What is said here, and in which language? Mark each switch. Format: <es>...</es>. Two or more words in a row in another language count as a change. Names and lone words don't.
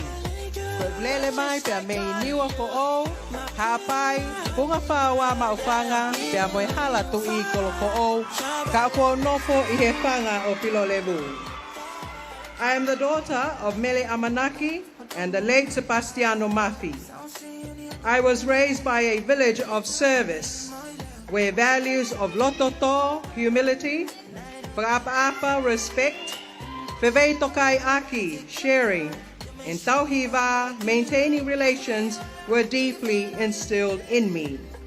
<to>Lele mai pe me niwa fo'o, ha'apai, funga wa maufanga, pe moe hala tu'i kolo fo'o, ka ko nofo I he whanga o Pilo Levu.</to> <en>I am the daughter of Mele Amanaki and the late Sebastiano Mafi. I was raised by a village of service, where values of lototo, humility, whakaapa, respect,</en> <to>Vevei tokai aki,</to> <en>sharing, and tauhiva, maintaining relations, were deeply instilled in me.</en>